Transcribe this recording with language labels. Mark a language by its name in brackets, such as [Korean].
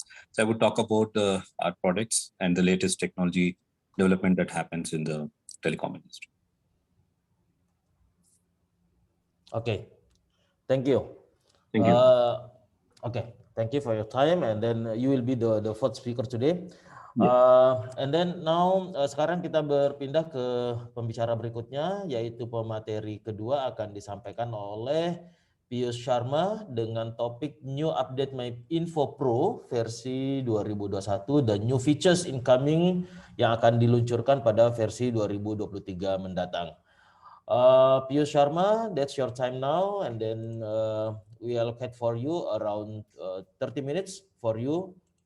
[English] So I would talk about our products and the latest technology development that happens in the telecom industry. Okay, thank you. Thank you. Okay, thank you for your time, and then you will be the fourth speaker today. And then now [Indonesian] sekarang kita berpindah ke pembicara berikutnya, yaitu pemateri kedua akan disampaikan oleh Piyush Sharma dengan topik New Update My Info Pro versi 2021 dan new features incoming yang akan diluncurkan pada versi 2023 mendatang. [English] Piyush Sharma, that's your time now, and then we allocate for you around 30 minutes for you.